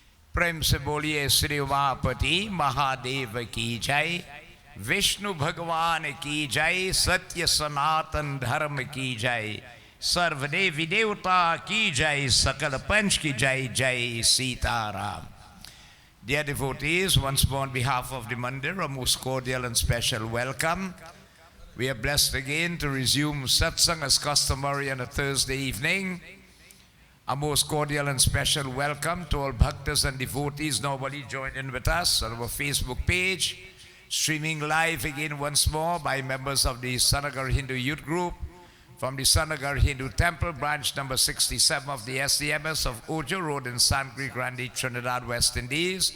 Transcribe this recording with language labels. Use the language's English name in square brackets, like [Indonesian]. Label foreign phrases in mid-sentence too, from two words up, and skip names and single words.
[Hindi] प्रेम से बोलिए श्री उमापति महादेव की जय, विष्णु भगवान की जय, सत्य सनातन धर्म की जय, सर्वदेवी देवता की जय, सकल पंच की जय, जय सीताराम. [English] Dear devotees, once more on behalf of the Mandir, a most cordial and special welcome. We are blessed again to resume satsang as customary on a Thursday evening. A most cordial and special welcome to all bhaktas and devotees normally joined in with us on our Facebook page, streaming live again once more by members of the Sanagar Hindu Youth Group from the Sanagar Hindu Temple, branch number 67 of the SDMS of Ojo Road in San Grande, Trinidad, West Indies.